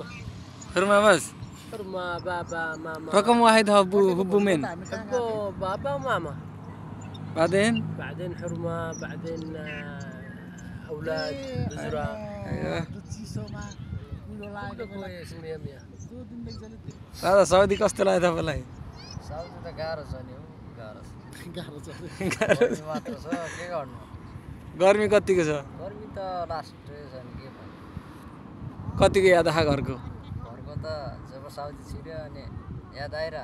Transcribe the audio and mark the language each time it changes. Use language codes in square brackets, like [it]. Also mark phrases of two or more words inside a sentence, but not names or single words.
[ar] حرمة بس؟ حرمة بابا ماما. رقم واحد حبوا من؟ حبوا بابا وماما، بعدين حرمة، بعدين أولاد بزرة. ايوه كله كويس مية مية. [ne] दादा साउदी कस्तो लाग्यो तपाईँलाई? साउदी त गाह्रो छ नि, गाह्रो छ मात्र छ, के गर्नु। गर्मी कतिको छ? गर्मी त लास्टै छ नि, के भन्नु। कतिको याद आयो घरको? घरको त जब साउदी छिर्यो अनि याद आइरह।